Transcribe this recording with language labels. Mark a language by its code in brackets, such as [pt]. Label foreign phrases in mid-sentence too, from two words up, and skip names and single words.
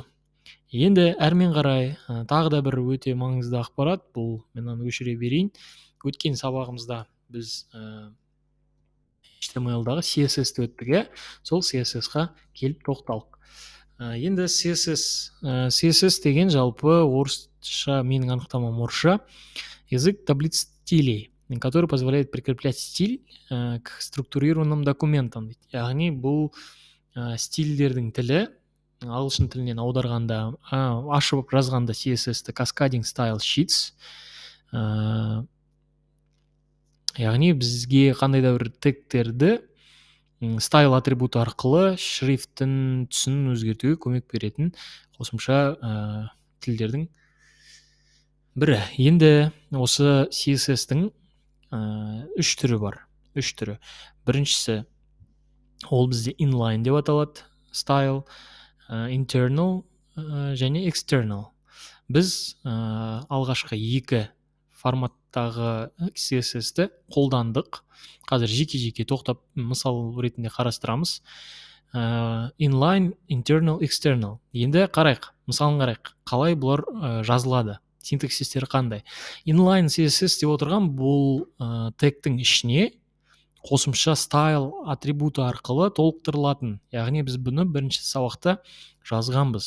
[kk] Енді әрмен қарай тағы да бір өте маңызды ақпарат, бұл мен оны өшіре берейін. Өткен сабағымызда біз HTML-дағы CSS-ті өттік, сол CSS-ға келіп тоқталдық. Енді CSS деген жалпы орысша, менің анықтамам орысша, [ru] язык таблиц стилей, который позволяет прикреплять стиль к структурированным документам. [kk] Яғни бұл стильдердің тілі, ағылшын тілінен аударғанда, ашып жазғанда CSS-ті [en] cascading style sheets. [kk] Яғни бізге қандай да бір тегтерді стайл атрибуты арқылы шрифтін түсін өзгертуге көмек беретін қосымша тілдердің бірі. Енді осы CSS-тің үш түрі бар. Біріншісі ол бізде inline деп аталады, [en] style, internal және external. [kk] Біз алғашқы екі форматтағы CSS-ті қолдандық. Қазір жеке-жеке тоқтап мысал ретінде қарастырамыз. [en] Inline, internal, external. [kk] Енді қарайық, мысалын қарайық. Қалай бұлар жазылады? Синтаксистері қандай? [en] Inline CSS [kk] деп отырған бұл тегтің ішіне қосымша style атрибуты арқылы толықтырылатын. Яғни біз бұны бірінші сабақта жазғанбыз.